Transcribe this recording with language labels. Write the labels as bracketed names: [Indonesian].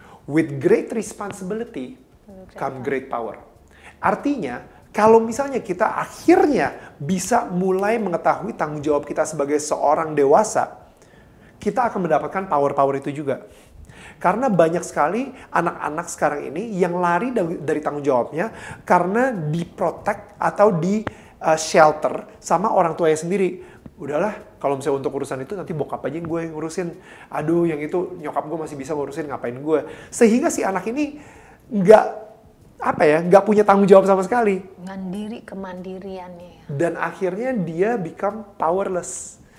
[English] With great responsibility come great power. [Indonesian] Artinya, kalau misalnya kita akhirnya bisa mulai mengetahui tanggung jawab kita sebagai seorang dewasa, kita akan mendapatkan power-power itu juga. Karena banyak sekali anak-anak sekarang ini yang lari dari tanggung jawabnya karena diprotek atau di shelter sama orang tuanya sendiri. Udahlah, kalau misalnya untuk urusan itu nanti bokap aja yang gue yang ngurusin. Aduh, yang itu nyokap gue masih bisa ngurusin, ngapain gue. Sehingga si anak ini nggak punya tanggung jawab sama sekali. Mandiri, kemandiriannya. Dan akhirnya dia [English] become powerless.